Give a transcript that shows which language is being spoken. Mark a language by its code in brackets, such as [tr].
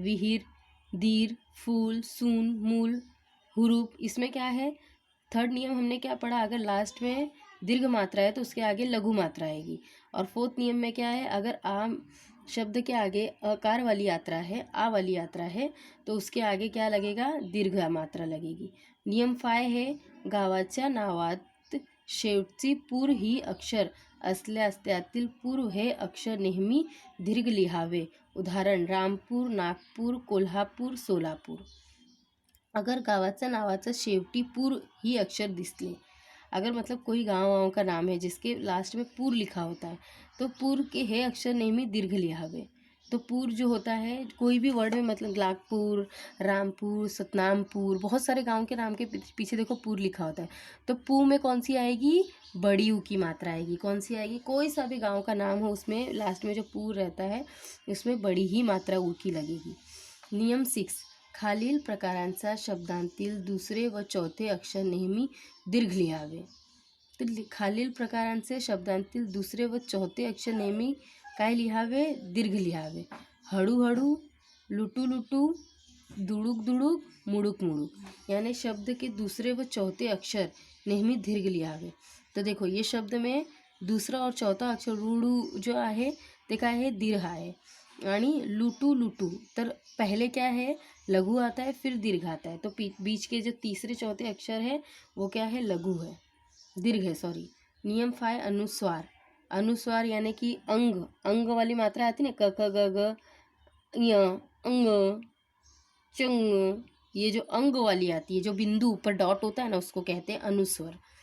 [hi] विहीर, दीर, फूल, सून, मूल, हुरूप, इसमें क्या है, थर्ड नियम हमने क्या पढ़ा, अगर लास्ट में दीर्घ मात्रा है तो उसके आगे लघु मात्रा आएगी। और फोर्थ नियम में क्या है, अगर आम शब्द के आगे अकार वाली यात्रा है, आ वाली यात्रा है, तो उसके आगे क्या लगेगा, दीर्घ मात्रा लगेगी। [mr] नियम 5 है, गावाच्या नावात शेवटची पूर ही अक्षर असल्यास त्यातील पूर्व हे अक्षर नेहमी दीर्घ लिहावे। उदाहरण, रामपूर, नागपूर, कोल्हापूर, सोलापूर। अगर गावाच्या नावाचं शेवटी पूर ही अक्षर दिसले, [hi] अगर मतलब कोई गाँव का नाम है जिसके लास्ट में पूर लिखा होता है, तो पूर के हे अक्षर नेहमी दीर्घ लिहावे। तो पूर जो होता है कोई भी वर्ड में, मतलब नागपुर, रामपुर, सतनामपुर, बहुत सारे गांव के नाम के पीछे देखो पूर लिखा होता है, तो पू में कौन सी आएगी, बड़ी ऊ की मात्रा आएगी। कौन सी आएगी, कोई सा भी गांव का नाम हो उसमें लास्ट में जो पूर रहता है उसमें बड़ी ही मात्रा ऊ की लगेगी। [mr] नियम 6, खालील प्रकारांचा शब्दांतील दुसरे व चौथे अक्षर नेहमी दीर्घ लिहावे। तर खालील प्रकारांचे शब्दांतील दुसरे व चौथे अक्षर नेहमी काय लिहावे, दीर्घ लिहावे। हळूहळू, लुटू लुटू, दुडुक दुडुक, मुडुक मुडुक, [hi] यानी शब्द के [mr] दूसरे व चौथे अक्षर नेहमी दीर्घ लिहावे। [hi] तो देखो ये शब्द में दूसरा और चौथा अक्षर [mr] रुडू जो आहे ते काय आहे, दीर्घ आहे। आणि लुटू लुटू, तर [hi] पहले क्या है, लघु आता है, फिर दीर्घ आता है, तो बीच के जो तीसरे चौथे अक्षर है वो क्या है, लघु है, दीर्घ है, सॉरी। नियम 5, अनुस्वार। अनुस्वार यानी कि अंग, अंग वाली मात्रा आती है ना, क ख ग ग, य, अंग, चंग, ये जो अंग वाली आती है, जो बिंदु ऊपर डॉट होता है ना, उसको कहते हैं अनुस्वर।